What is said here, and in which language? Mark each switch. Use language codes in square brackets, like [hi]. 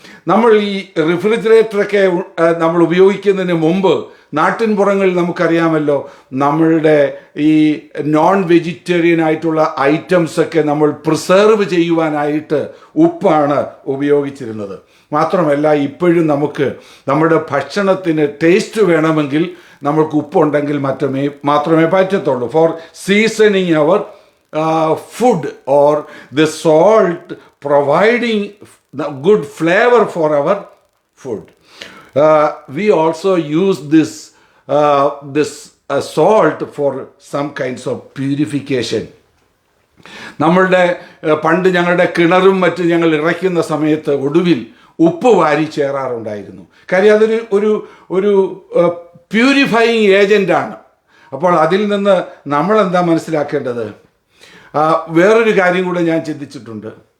[ml] നമ്മൾ ഈ റെഫ്രിജറേറ്ററൊക്കെ നമ്മൾ ഉപയോഗിക്കുന്നതിന് മുമ്പ് നാട്ടിൻപുറങ്ങളിൽ നമുക്കറിയാമല്ലോ, നമ്മളുടെ ഈ നോൺ വെജിറ്റേറിയൻ ആയിട്ടുള്ള ഐറ്റംസൊക്കെ നമ്മൾ പ്രിസർവ് ചെയ്യുവാനായിട്ട് ഉപ്പാണ് ഉപയോഗിച്ചിരുന്നത്. മാത്രമല്ല, ഇപ്പോഴും നമുക്ക് നമ്മുടെ ഭക്ഷണത്തിന് ടേസ്റ്റ് വേണമെങ്കിൽ നമ്മൾക്ക് ഉപ്പുണ്ടെങ്കിൽ മാത്രമേ പറ്റത്തുള്ളൂ. [en] For seasoning our food or the salt providing the good flavor for our food. We also use this salt for some kinds of purification. [ml] നമ്മളുടെ പണ്ട് ഞങ്ങളുടെ കിണറും മറ്റും ഞങ്ങൾ ഇറയ്ക്കുന്ന സമയത്ത് ഒടുവിൽ ഉപ്പ് വാരി ചേരാറുണ്ടായിരുന്നു. കാര്യം അതൊരു ഒരു പ്യൂരിഫയിങ് ഏജൻ്റാണ്. അപ്പോൾ അതിൽ നിന്ന് നമ്മളെന്താ മനസ്സിലാക്കേണ്ടത്? വേറൊരു കാര്യം കൂടെ ഞാൻ ചിന്തിച്ചിട്ടുണ്ട്.